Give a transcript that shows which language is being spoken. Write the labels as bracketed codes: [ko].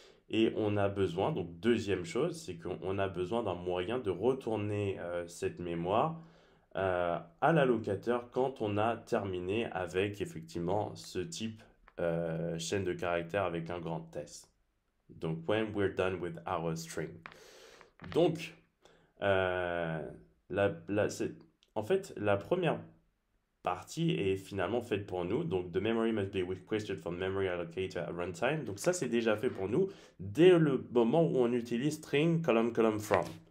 [fr] Et on a besoin, donc deuxième chose, c'est qu'on a besoin d'un moyen de retourner cette mémoire à l'allocateur quand on a terminé avec effectivement ce type chaîne de caractères avec un grand test. [en] Donc, when we're done with our string. [fr] Donc, euh, en fait, la première partie est finalement faite pour nous. [en] Donc, the memory must be requested from memory allocator at runtime. [fr] Donc, ça, c'est déjà fait pour nous dès le moment où on utilise string column from.